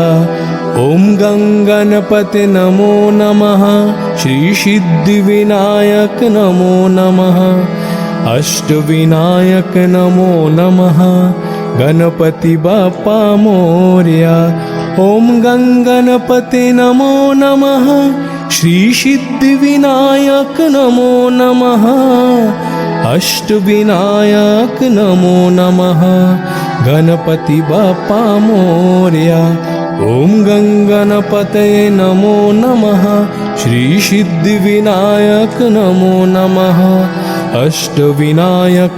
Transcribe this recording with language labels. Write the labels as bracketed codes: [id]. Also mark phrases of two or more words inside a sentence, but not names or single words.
[sa] ওম গং গণপতে নমো নমঃ। শ্রী সিদ্ধিবিনায়ক নমো নমঃ। অষ্টবিনায়ক নমো নমঃ। [mr] गणपति बाप्पा मोरया। [sa] ওম গং গণপতে নমো নমঃ। श्री सिद्धिविनायक नमो नमः अष्टविनायक नमो नमः [mr] गणपति बाप्पा मोरया [sa] ओम गंगणपतये नमो नमः श्री सिद्धिविनायक नमो नमः अष्टविनायक